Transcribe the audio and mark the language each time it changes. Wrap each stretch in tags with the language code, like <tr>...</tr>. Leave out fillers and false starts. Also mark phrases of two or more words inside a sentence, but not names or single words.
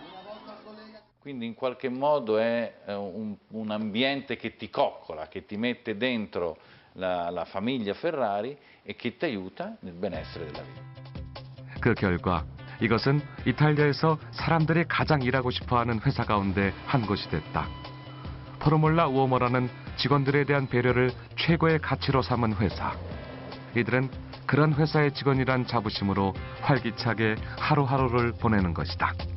<it>Quindi in qualche modo è un ambiente che ti coccola, che ti mette dentro la famiglia Ferrari e che ti aiuta nel benessere della vita.</it> <ko>그 결과 이것은 이탈리아에서 사람들이 가장 일하고 싶어하는 회사 가운데 한 곳이 됐다. 포르몰라 우오모라는 직원들에 대한 배려를 최고의 가치로 삼은 회사. 이들은 그런 회사의 직원이란 자부심으로 활기차게 하루하루를 보내는 것이다.</ko>